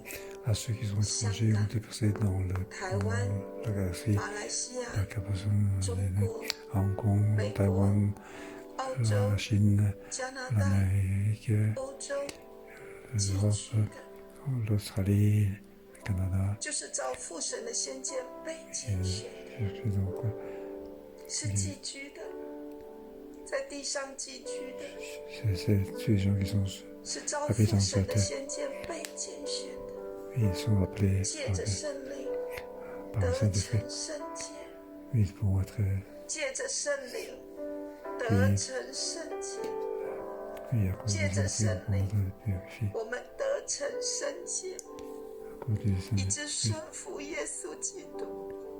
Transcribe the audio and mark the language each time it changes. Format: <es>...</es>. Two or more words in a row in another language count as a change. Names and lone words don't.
<fr>à ceux qui sont étrangers ou déplacés dans la galaxie, la Hong Kong, Taïwan, la Chine, l'Amérique, l'Europe, l'Australie, le Canada.</fr> <zh>是寄居的，在地上寄居的，是照父神的先见被拣选的，借着圣灵得成圣洁，借着圣灵得成圣洁，借着圣灵我们得成圣洁，以致顺服耶稣基督。</zh>